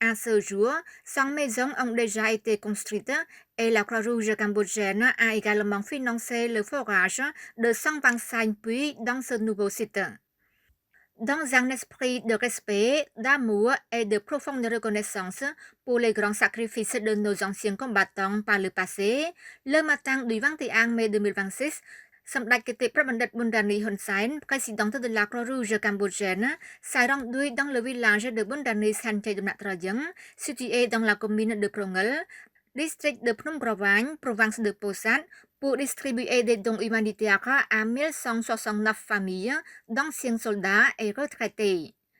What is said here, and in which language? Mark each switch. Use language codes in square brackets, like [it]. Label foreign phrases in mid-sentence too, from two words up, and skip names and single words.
[fr] À ce jour, 100 maisons ont déjà été construites et la Croix-Rouge cambodgienne a également financé le forage de 125 puits dans ce nouveau site. Dans un esprit de respect, d'amour et de profonde reconnaissance pour les grands sacrifices de nos anciens combattants par le passé, le matin du 21 mai 2026, សម្ដេចគតិប្របណ្ឌិត Bundani Hun Sen, présidente de la Croix-Rouge cambodgienne, s'est rendue dans le village de Bundani Sanchai de Natrajang, situé dans la commune de Prongel, district de Phnom Kravang, province de Posat, pour distribuer des dons humanitaires à 1169 familles d'anciens soldats et retraités.